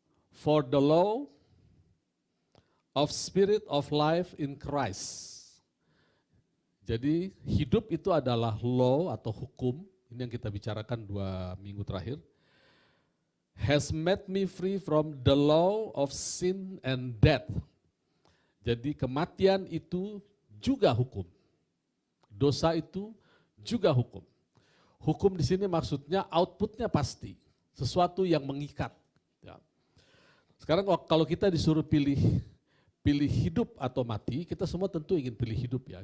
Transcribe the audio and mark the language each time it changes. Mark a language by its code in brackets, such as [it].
[en] For the law of spirit of life in Christ. [id] Jadi hidup itu adalah law atau hukum. Ini yang kita bicarakan 2 minggu terakhir. [en] Has made me free from the law of sin and death. [id] Jadi kematian itu juga hukum. Dosa itu juga hukum. Hukum di sini maksudnya outputnya pasti. Sesuatu yang mengikat. Ya. Sekarang kalau kita disuruh pilih hidup atau mati, kita semua tentu ingin pilih hidup ya.